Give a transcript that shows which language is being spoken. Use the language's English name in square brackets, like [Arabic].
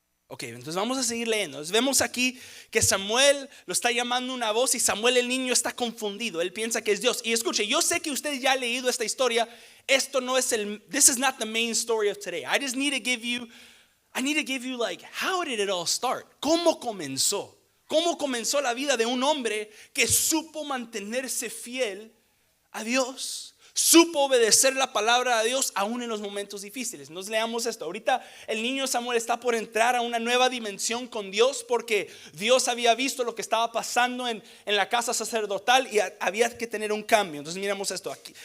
[Spanish] Ok, entonces vamos a seguir leyendo. Entonces vemos aquí que Samuel lo está llamando una voz, y Samuel, el niño, está confundido. Él piensa que es Dios. Y escuche, yo sé que usted ya ha leído esta historia. Esto no es [English] this is not the main story of today. I need to give you like, how did it all start? [Spanish] ¿Cómo comenzó? ¿Cómo comenzó la vida de un hombre que supo mantenerse fiel a Dios? Supo obedecer la palabra de Dios aún en los momentos difíciles. Nos leamos esto. Ahorita el niño Samuel está por entrar a una nueva dimensión con Dios, porque Dios había visto lo que estaba pasando en la casa sacerdotal y había que tener un cambio. Entonces miramos esto aquí.